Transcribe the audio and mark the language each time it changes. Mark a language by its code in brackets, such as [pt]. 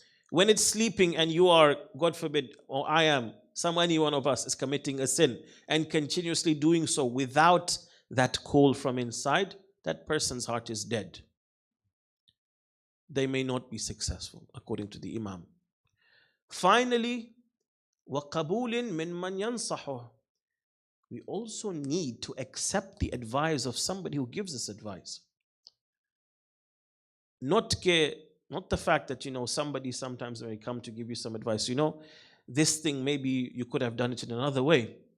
[en] When it's sleeping and you are, God forbid, or I am, any one of us is committing a sin and continuously doing so without that call from inside, that person's heart is dead. They may not be successful, according to the Imam. Finally, [ar] وَقَبُولٍ مِّن مَّن يَنصَحُهُ. [en] we also need to accept the advice of somebody who gives us advice. Not the fact that, somebody sometimes may come to give you some advice, this thing maybe you could have done it in another way.